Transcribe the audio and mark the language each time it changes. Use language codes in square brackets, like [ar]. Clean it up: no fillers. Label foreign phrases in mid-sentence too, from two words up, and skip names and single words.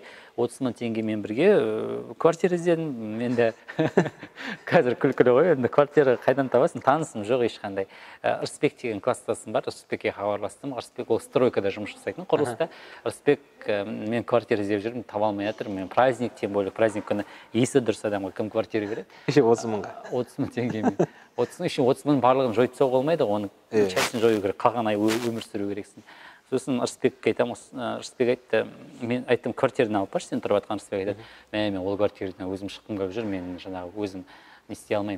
[kk] 30 мың теңгемен бірге квартира іздедім. Менде қазір күлкілі ғой, енді квартира қайдан табасың? Танысым жоқ ешқандай. Ырысбек деген класстасым бар, Ырысбекке хабарластым. Ырысбек ол стройкада жұмыс жасайтын, құрылыста. Ырысбек, мен квартира іздеп жүрмін, таба алмай жатырмын. Мен праздник, [ru] тем более праздник [kk] күні есі дұрыс адамға кім квартира береді? 30 мыңға. 30 мың теңгемен. 30 мың барлығын жойып тастауға болмайды, оның частын жою керек, қалған ай өмір сүру керексің. Сосын Ырысбекке айтамын, Ырысбек айтты, мен айттым, квартираны алып баршы, сен тұрып жатқан. Ырысбек айтады, мен ол квартирадан өзім шыққым келіп жүр, мен жаңағы өзім не істей алмаймын.